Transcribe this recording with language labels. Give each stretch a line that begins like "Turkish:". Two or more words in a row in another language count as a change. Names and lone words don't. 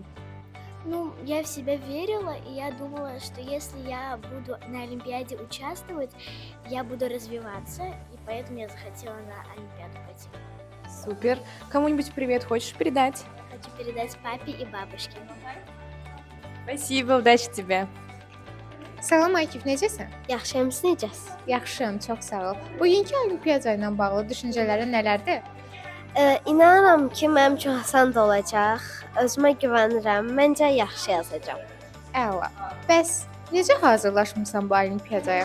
Russian: Ну, я в себя верила, и я думала, что если я буду на Олимпиаде участвовать, я буду развиваться, и поэтому я захотела на Олимпиаду пойти. Супер. Кому-нибудь привет хочешь передать? Хочу передать папе и бабушке. Спасибо, удачи тебе.
Azerbaijani: Salam Akif, necəsən? Yaxşıyam, siz necəsiniz? Yaxşıyam, çox sağ ol. Bugünkü olimpiyada ilə bağlı düşüncələrin nələrdir? İnanıram ki, mənim üçün asan da olacaq. Özümə güvənirəm. Məncə yaxşı yazacağam. Əla. Bəs necə hazırlaşmısan bu olimpiyadaya?